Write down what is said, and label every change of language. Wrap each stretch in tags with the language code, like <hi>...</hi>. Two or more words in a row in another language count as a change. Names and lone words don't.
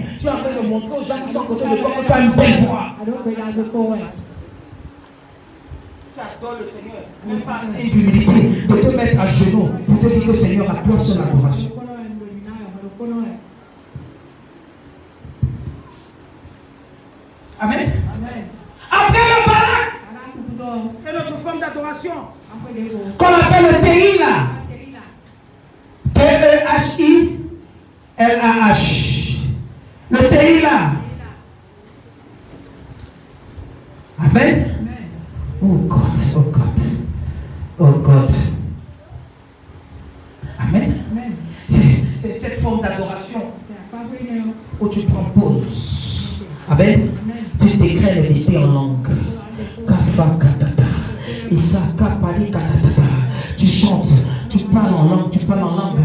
<fr>Tu es en train de montrer aux gens qui sont à côté de toi que tu as une belle voix. Tu adores le Seigneur, même pas assez d'humilité, de te mettre à genoux pour te dire que le Seigneur a place sur l'adoration. Amen. Après le barak, Et notre forme d'adoration, qu'on appelle le Tehila. T-E-H-I-L-A-H. Le Tehila. Amen.</fr> <en>Oh God, oh God, oh God.</en> <fr>Amen. C'est cette forme d'adoration où tu prends pause. Amen. Tu décrètes les mystères en langue. Tu chantes, tu parles en langue, tu parles en langue.</fr>